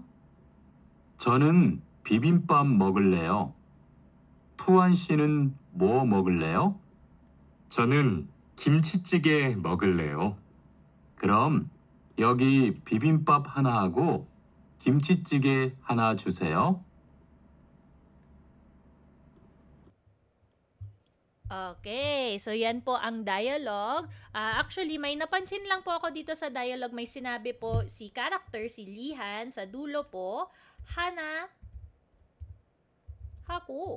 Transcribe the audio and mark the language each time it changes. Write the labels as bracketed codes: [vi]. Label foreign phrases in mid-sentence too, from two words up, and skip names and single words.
[ko] 저는 비빔밥 먹을래요. 투안 씨는 뭐 먹을래요? 저는 김치찌개 먹을래요. 그럼 여기 비빔밥 하나 하고 김치찌개 하나 주세요. [tl] Okay, so yan po ang dialogue. Actually, may napansin lang po ako dito sa dialogue. May sinabi po si character, si Lihan, sa dulo po, Hana, Haku.